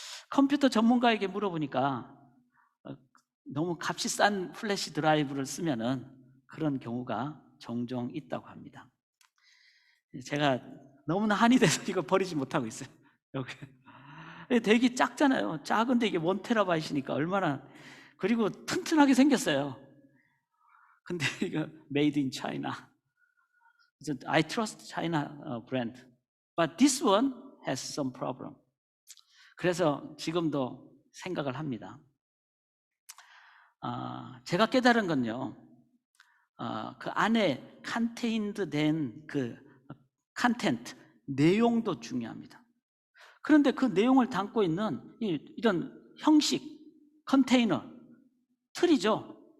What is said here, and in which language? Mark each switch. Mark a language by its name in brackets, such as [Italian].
[Korean] 컴퓨터 전문가에게 물어보니까 너무 값이 싼 플래시 드라이브를 쓰면은 그런 경우가 종종 있다고 합니다. 제가 너무나 한이 돼서 이거 버리지 못하고 있어요. 여기 되게 작잖아요. 작은데 이게 1TB이니까 얼마나, 그리고 튼튼하게 생겼어요. 근데 이거 [English] made in China. I trust China brand, but this one has some problem. [Korean] 그래서 지금도 생각을 합니다. 제가 깨달은 건요, 그 안에 contained 된 그 content, 내용도 중요합니다. 그런데 그 내용을 담고 있는 이런 형식, 컨테이너, 틀이죠.